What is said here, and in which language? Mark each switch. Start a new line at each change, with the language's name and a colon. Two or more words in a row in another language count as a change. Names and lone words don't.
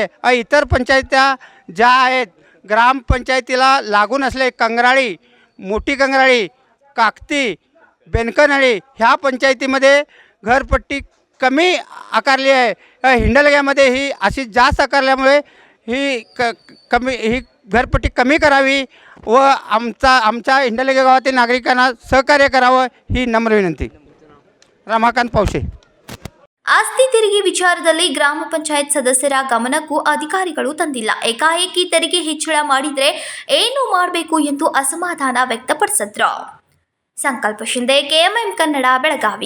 Marathi: इतर पंचायत्या ज्या आहेत ग्रामपंचायतीला लागून असले कंगराळी, मोठी कंगराळी, काकती, बेनकनहळ्ळी ह्या पंचायतीमध्ये घरपट्टी कमी आकारली आहे. हिंडलग्यामध्ये ही अशी जास्त आकारल्यामुळे ही ही घरपट्टी कमी करावी व आमच्या हिंडलगे गावातील नागरिकांना सहकार्य करावं ही नम्र विनंती.
Kannada: ರಮಾಕಾಂತ್ ಪೌಶೆ. ಆಸ್ತಿ ತೆರಿಗೆ ವಿಚಾರದಲ್ಲಿ ಗ್ರಾಮ ಪಂಚಾಯತ್ ಸದಸ್ಯರ ಗಮನಕ್ಕೂ ಅಧಿಕಾರಿಗಳು ತಂದಿಲ್ಲ. ಏಕಾಏಕಿ ತೆರಿಗೆ ಹೆಚ್ಚಳ ಮಾಡಿದ್ರೆ ಏನು ಮಾಡಬೇಕು ಎಂದು ಅಸಮಾಧಾನ ವ್ಯಕ್ತಪಡಿಸಿದ್ರು. ಸಂಕಲ್ಪ ಶಿಂದೆ, ಕೆಎಂಎಂ ಕನ್ನಡ, ಬೆಳಗಾವಿ.